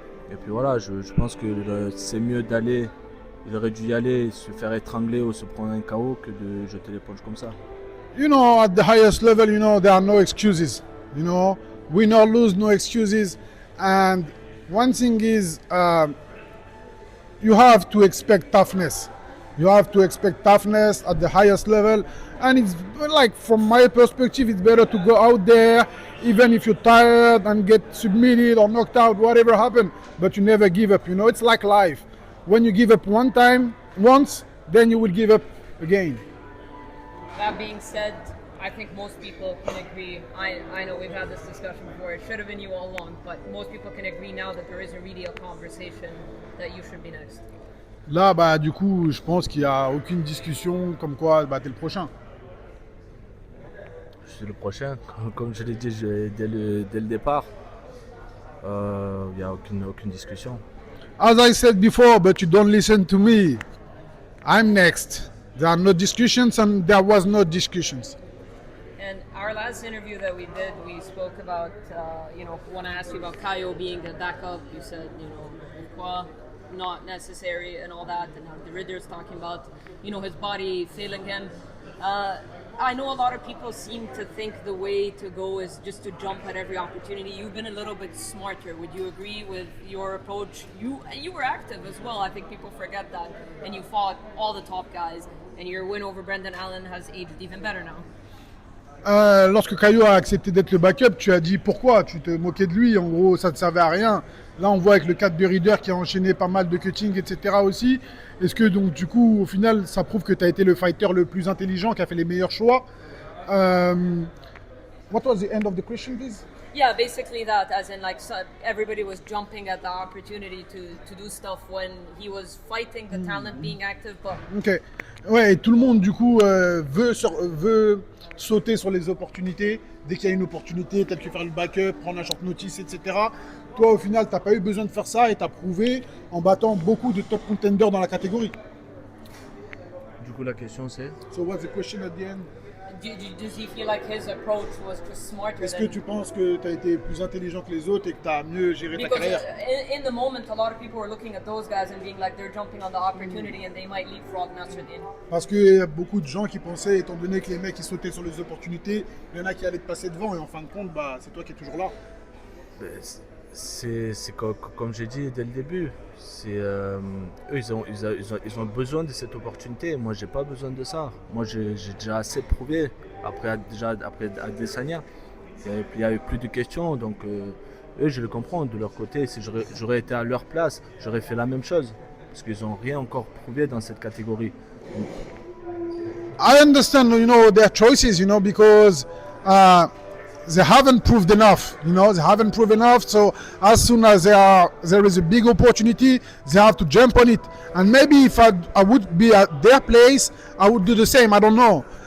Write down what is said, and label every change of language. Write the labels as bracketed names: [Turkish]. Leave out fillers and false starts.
[French] Et puis voilà, je pense que c'est mieux d'aller, il aurait dû y aller, se faire étrangler ou se prendre un KO que de jeter l'éponge comme ça. [English] You know, at the highest level, you know, there are no excuses. You know, win or lose, no excuses. And one thing is, you have to expect toughness. You have to expect toughness at the highest level. And it's like, from my perspective, it's better to go out there, even if you're tired and get submitted or knocked out, whatever happened, but you never give up. You know, it's like life. When you give up once, then you will give up again. That being said, I think most people can agree. I know we've had this discussion before. It should have been you all along, but most people can agree now that there isn't really a conversation that you should be next. [French] Là, bah, du coup, je pense qu'il n'y a aucune discussion comme quoi bah, t'es le prochain. Je suis le prochain, comme je l'ai dit dès le départ. Il n'y a aucune discussion. [English] As I said before, but you don't listen to me. I'm next. There are no discussions, and there was no discussions. And our last interview that we did, we spoke about, when I asked you about Caio being a backup, you said, pourquoi not necessary and all that, and now the Ridder's talking about, his body failing him. I know a lot of people seem to think the way to go is just to jump at every opportunity. You've been a little bit smarter. Would you agree with your approach? You were active as well. I think people forget that. And you fought all the top guys. And your win over Brendan Allen has aged even better now. [French] Lorsque Caio a accepté d'être le backup, tu as dit pourquoi? Tu te moquais de lui, en gros ça ne servait à rien. Là on voit avec le cas de Ridder qui a enchaîné pas mal de cutting, etc. aussi. Est-ce que donc du coup au final ça prouve que tu as été le fighter le plus intelligent, qui a fait les meilleurs choix? [English] What was the end of the question, please? Yeah, basically that, as in like everybody was jumping at the opportunity to do stuff when he was fighting the talent, being active, but... Ok. [French] Ouais, et tout le monde du coup veut sauter sur les opportunités. Dès qu'il y a une opportunité, telle que faire le backup, prendre un short notice, etc. Toi au final, t'as pas eu besoin de faire ça et t'as prouvé en battant beaucoup de top contenders dans la catégorie. Du coup la question c'est... [English] So what's the question at the end? Does he feel like his approach was just smarter? [French] Est-ce que tu penses que tu as été plus intelligent que les autres et que tu as mieux géré ta carrière? [English] In the moment, a lot of people were looking at those guys and being like they're jumping on the opportunity and they might leapfrog Nassourdine. [French] Parce qu'il y a beaucoup de gens qui pensaient, étant donné que les mecs ils sautaient sur les opportunités, il y en a qui allaient te passer devant et en fin de compte, bah, c'est toi qui es toujours là. C'est comme j'ai dit dès le début, eux ils ont besoin de cette opportunité. Moi j'ai pas besoin de ça. Moi j'ai déjà assez prouvé après Adesanya. Il y a eu plus de questions, donc eux je le comprends de leur côté. Si j'aurais été à leur place, j'aurais fait la même chose parce qu'ils n'ont rien encore prouvé dans cette catégorie. [English] I understand, their choices, because they haven't proved enough, they haven't proved enough. So as soon as there is a big opportunity, they have to jump on it. And maybe if I would be at their place, I would do the same. I don't know.